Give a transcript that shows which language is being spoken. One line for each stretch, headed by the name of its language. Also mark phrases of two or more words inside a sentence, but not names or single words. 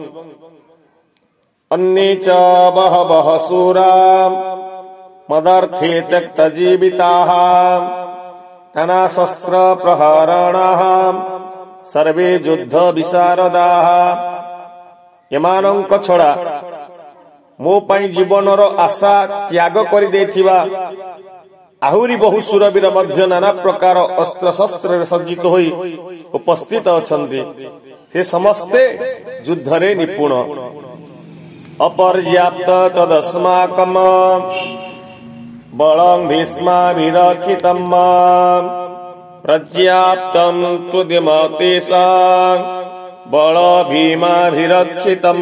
Sanskrit: अन्ये च बहवः शूरा मदर्थे त्यक्तजीविताः नानाशस्त्र प्रहरणाः सर्वे युद्ध विशारदाः।
Odia: ଏମାନଙ୍କ ଛଡ଼ା ମୋ ପାଇଁ ଜୀବନର ଆଶା ତ୍ୟାଗ କରି ଦେଇଥିବା ଆହୁରି ବହୁ ଶୂରବୀର ମଧ୍ୟ ନାନା ପ୍ରକାର ଅସ୍ତ୍ର ଶସ୍ତ୍ର ସଜ୍ଜିତ ହୋଇ ଉପସ୍ଥିତ ଅଛନ୍ତି। ସେ ସମସ୍ତେ ଯୁଦ୍ଧ ରେ ନିପୁଣ।
Sanskrit: अपर्याप्त तदस्माकम् बलं भीष्माभिरक्षितम् पर्याप्तं त्वदिमतेषां बल भीमाभिरक्षितम्।